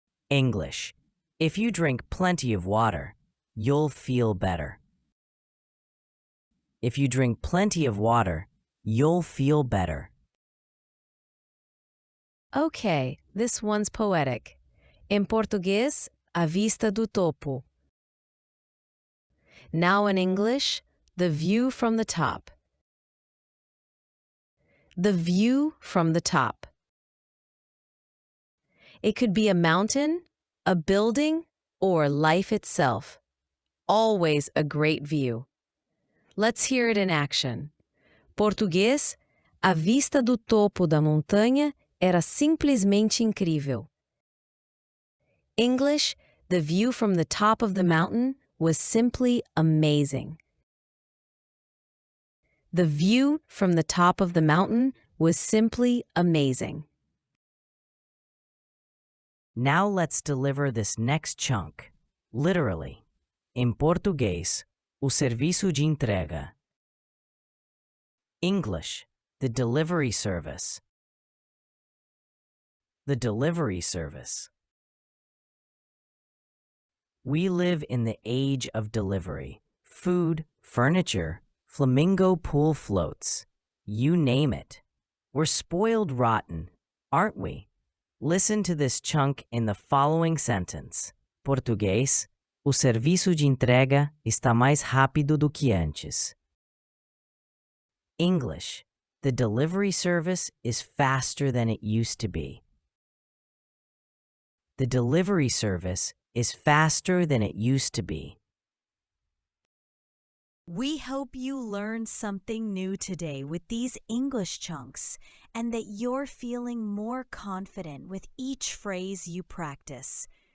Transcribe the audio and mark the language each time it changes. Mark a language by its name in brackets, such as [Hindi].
[English] English, if you drink plenty of water, you'll feel better. If you drink plenty of water, you'll feel better. Okay, this one's poetic. [Portuguese] Em português, a vista do topo. [English] Now in English, the view from the top. The view from the top. It could be a mountain, a building, or life itself. Always a great view. Let's hear it in action. Português, [Portuguese] A vista do topo da montanha era simplesmente incrível. [English] English, the view from the top of the mountain was simply amazing. The view from the top of the mountain was simply amazing. Now let's deliver this next chunk, literally. [Portuguese] Em português, o serviço de entrega. [English] English, the delivery service. The delivery service. We live in the age of delivery. Food, furniture, flamingo pool floats. You name it. We're spoiled rotten, aren't we? Listen to this chunk in the following sentence. [Portuguese] Português, o serviço de entrega está mais rápido do que antes. [English] English, the delivery service is faster than it used to be. The delivery service is faster than it used to be. We hope you learned something new today with these English chunks and that you're feeling more confident with each phrase you practice.